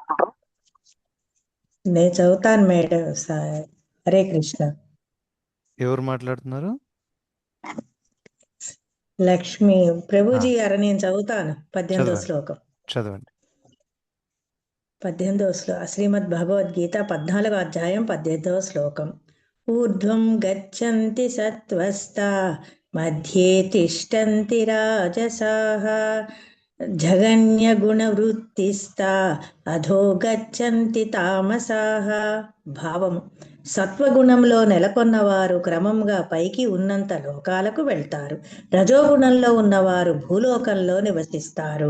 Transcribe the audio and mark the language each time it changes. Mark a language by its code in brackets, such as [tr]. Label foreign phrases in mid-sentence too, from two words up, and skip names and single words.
[te] నేను చదువుతాను మేడం. హరే కృష్ణ. ఎవరు మాట్లాడుతున్నారు? లక్ష్మి. ప్రభుజీ గారు నేను చదువుతాను 18వ శ్లోకం. చదవండి. 18వ శ్లోకం శ్రీమద్ భగవద్గీత 14వ అధ్యాయం 18వ శ్లోకం. [sa] ऊर्ध्वं गच्छन्ति सत्त्वस्ता मध्ये तिष्ठन्ति राजसाः జగన్యగుణవృత్తిస్థా అధో గచ్చంతి తామసాః. [te] భావం: సత్వగుణంలో నెలకొన్నవారు క్రమంగా పైకి ఉన్నంత లోకాలకు వెళ్తారు. రజోగుణంలో ఉన్నవారు భూలోకంలో నివసిస్తారు.